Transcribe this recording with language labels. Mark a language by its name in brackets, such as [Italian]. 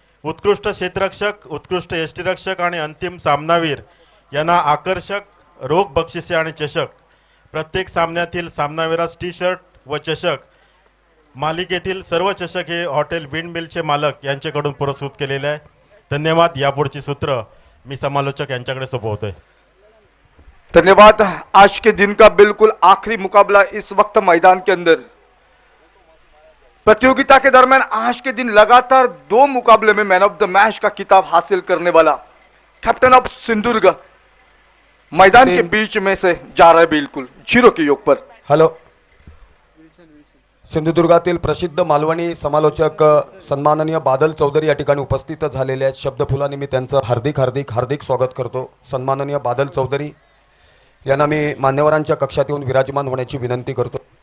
[Marathi] उत्कृष्ट क्षेत्ररक्षक, उत्कृष्ट यष्टीरक्षक आणि अंतिम सामनावीर यांना आकर्षक रोख बक्षिसे आणि चषक प्रत्येक सामन्यातील सामनावीरास टी शर्ट व चषक मालिकेतील सर्व चषक हे हॉटेल विंडमिलचे मालक यांच्याकडून पुरस्कृत केलेले आहे. धन्यवाद. यापुढची सूत्र मी समालोचक यांच्याकडे सोपवतोय. धन्यवाद. [Hindi] आज के दिन का बिल्कुल आखिरी मुकाबला इस वक्त मैदान के अंदर. प्रतियोगिता के दरमियान आज के दिन लगातार 2 मुकाबले में मैन ऑफ द मैच का खिताब हासिल करने वाला कैप्टन ऑफ सिंधुदुर्ग मैदान के बीच में से जा रहा है बिल्कुल 0 के योग पर. [Marathi] हॅलो, सिंधुदुर्गातील प्रसिद्ध मालवणी समालोचक सन्माननीय बादल चौधरी या ठिकाणी उपस्थित झालेले आहेत. शब्दफुलांनी मी त्यांचं हार्दिक स्वागत करतो. सन्माननीय बादल चौधरी यांना मी मान्यवरांच्या कक्षात येऊन विराजमान होण्याची विनंती करतो.